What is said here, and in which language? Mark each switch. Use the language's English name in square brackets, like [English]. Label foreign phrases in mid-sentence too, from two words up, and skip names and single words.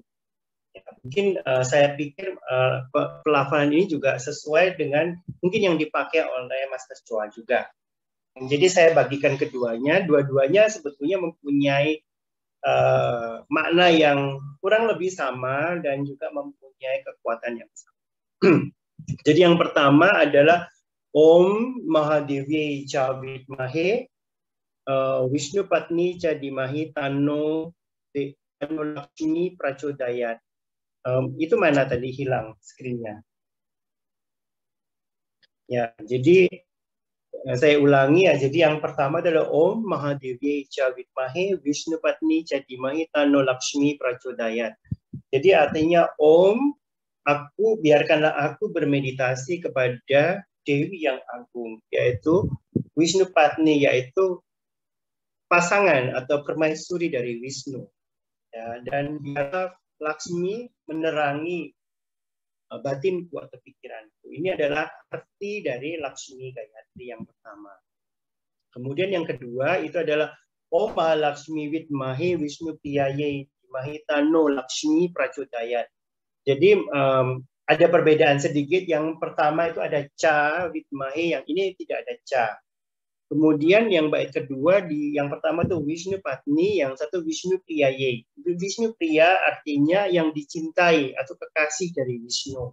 [Indonesian] Ya, mungkin saya pikir pelafalan ini juga sesuai dengan mungkin yang dipakai oleh Master Choa juga. Jadi saya bagikan keduanya, dua-duanya sebetulnya mempunyai makna yang kurang lebih sama dan juga mempunyai kekuatan yang sama. Jadi yang pertama adalah [Sanskrit] Om Mahadevi Cha Vidmahe Wisnu Patni Cha Dhimahi Tanno Laksmi Prachodayat. [Indonesian] Itu mana tadi hilang screen-nya? Ya, jadi saya ulangi ya. Jadi yang pertama adalah [Sanskrit] Om Mahadevi Cha Vidmahe Wisnu Patni Cha Dhimahi Tanno Laksmi Prachodayat. [Indonesian] Jadi artinya Om, biarkanlah aku bermeditasi kepada Dewi yang agung, yaitu Wisnu Patni, yaitu pasangan atau permaisuri dari Wisnu. Ya, dan biarlah Laksmi menerangi batinku atau pikiranku. Ini adalah arti dari Laksmi Gayatri yang pertama. Kemudian yang kedua itu adalah [Sanskrit] Om Mahalakshmi Vidmahe Wisnu Priyaye Dhimahi Tanno Laksmi Prachodayat. [Indonesian] Jadi ada perbedaan sedikit. Yang pertama itu ada [Sanskrit] Cha Vidmahe, [Indonesian] yang ini tidak ada Cha. Kemudian yang bait kedua yang pertama tuh Wisnu Patni, yang satu Wisnu Priyaye. Wisnu Priya artinya yang dicintai atau kekasih dari Wisnu.